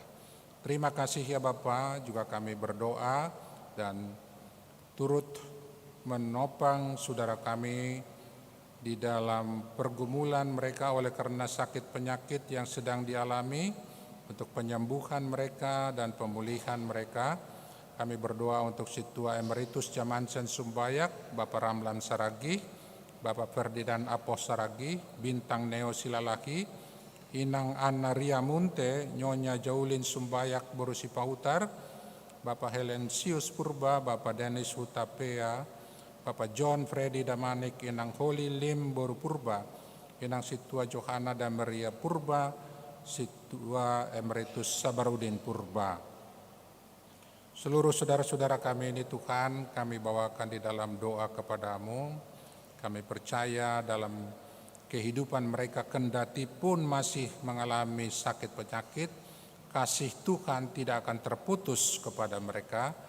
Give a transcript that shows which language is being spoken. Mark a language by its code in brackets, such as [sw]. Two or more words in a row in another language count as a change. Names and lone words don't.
[id] Terima kasih ya Bapa, juga kami berdoa dan turut menopang saudara kami di dalam pergumulan mereka oleh karena sakit penyakit yang sedang dialami, untuk penyembuhan mereka dan pemulihan mereka. Kami berdoa untuk Situa Emeritus Jamansen Sumbayak, Bapak Ramlan Saragih, Bapak Ferdinand Apos Saragih, Bintang Neo Silalaki, Inang Anna Ria Munte, Nyonya Jaulin Sumbayak Borusi Pahutar, Bapak Helen Sius Purba, Bapak Dennis Hutapea, Bapak John Freddy Damanik, Inang Holy Lim Boru Purba, Inang Situa Johana dan Maria Purba, Situa Emeritus Sabarudin Purba. Seluruh saudara-saudara kami ini Tuhan, kami bawakan di dalam doa kepadamu. Kami percaya dalam kehidupan mereka kendati pun masih mengalami sakit penyakit, kasih Tuhan tidak akan terputus kepada mereka.